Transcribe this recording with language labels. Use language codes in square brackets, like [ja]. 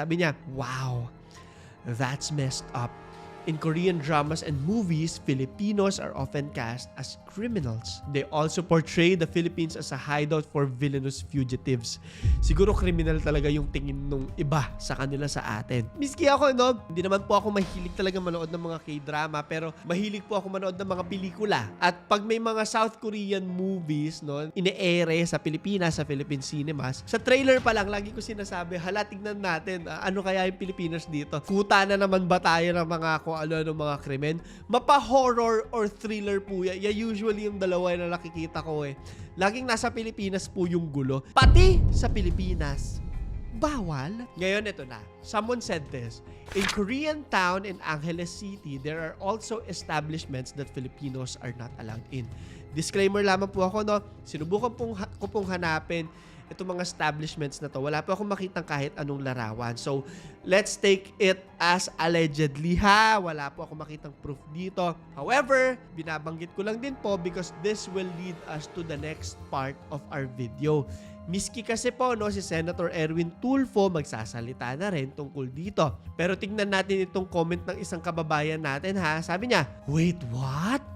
[tl] Sabi niya, [en] wow, that's messed up. In Korean dramas and movies, Filipinos are often cast as criminals. They also portray the Philippines as a hideout for villainous fugitives. [tl] Siguro kriminal talaga yung tingin nung iba sa kanila sa atin. Miski ako, no? Hindi naman po ako mahilig talaga manood ng mga K-drama, pero mahilig po ako manood ng mga pelikula. At pag may mga South Korean movies, no, ine-ere sa Pilipinas, sa Philippine cinemas, sa trailer pa lang, lagi ko sinasabi, hala, tignan natin, ano kaya yung Pilipinas dito? Kuta na naman ba tayo ng mga kung ano mga krimen? Mapa-horror or thriller po yan. Usually yung dalawa na nakikita ko eh. Laging nasa Pilipinas po yung gulo. Pati sa Pilipinas, bawal? Ngayon, ito na. [en] Someone said this. In Korean town in Angeles City, there are also establishments that Filipinos are not allowed in. [tl] Disclaimer lamang po ako, no? Sinubukan ko pong hanapin itong mga establishments na to. Wala pa akong makitang kahit anong larawan. [en] So, let's take it as allegedly ha. [tl] Wala po akong makitang [en] proof dito. However, [tl] binabanggit ko lang din po [en] because this will lead us to the next part of our video. [tl] Miski kasi po, no, si Senator Erwin Tulfo magsasalita na rin tungkol dito. Pero tingnan natin itong comment ng isang kababayan natin ha. Sabi niya, [en] wait, what?